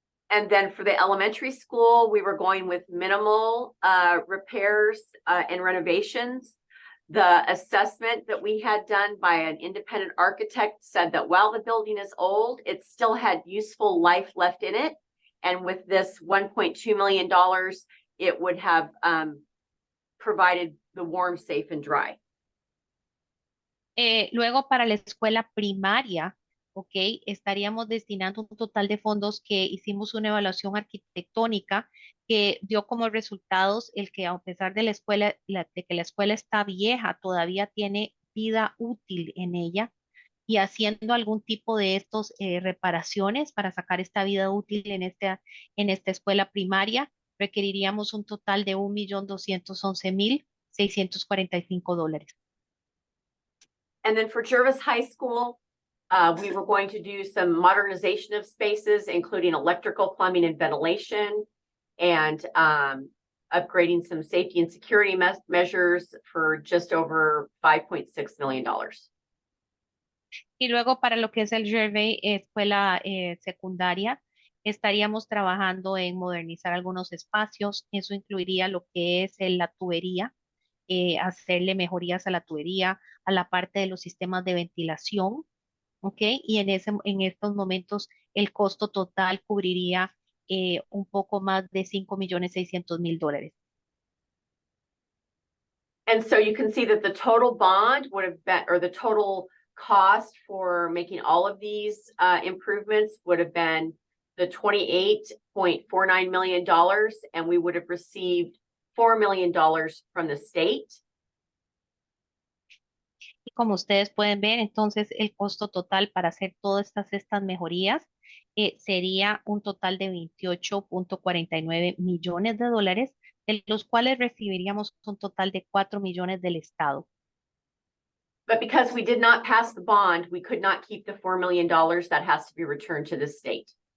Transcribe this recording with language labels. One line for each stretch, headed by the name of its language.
English: And then for the elementary school, we were going with minimal repairs and renovations. The assessment that we had done by an independent architect said that while the building is old, it still had useful life left in it. And with this $1.2 million, it would have provided the warm, safe, and dry.
Spanish: Luego para la escuela primaria, ok, estaríamos destinando un total de fondos que hicimos una evaluación arquitectónica que dio como resultados el que a pesar de de que la escuela está vieja, todavía tiene vida útil en ella y haciendo algún tipo de estos reparaciones para sacar esta vida útil en esta escuela primaria, requeriríamos un total de $1,211,645.
English: And then for Jervis High School, we were going to do some modernization of spaces, including electrical, plumbing, and ventilation, and upgrading some safety and security measures for just over $5.6 million.
Spanish: Y luego para lo que es el Gervais escuela secundaria, estaríamos trabajando en modernizar algunos espacios. Eso incluiría lo que es la tubería, hacerle mejorías a la tubería, a la parte de los sistemas de ventilación, ¿ok? Y en estos momentos el costo total cubriría un poco más de $5,600,000.
English: And so you can see that the total bond would have been, or the total cost for making all of these improvements would have been the $28.49 million, and we would have received $4 million from the state.
Spanish: Y como ustedes pueden ver, entonces el costo total para hacer todas estas mejorías sería un total de 28.49 millones de dólares, de los cuales recibiríamos un total de 4 millones del Estado.
English: But because we did not pass the bond, we could not keep the $4 million that has to be returned to the state.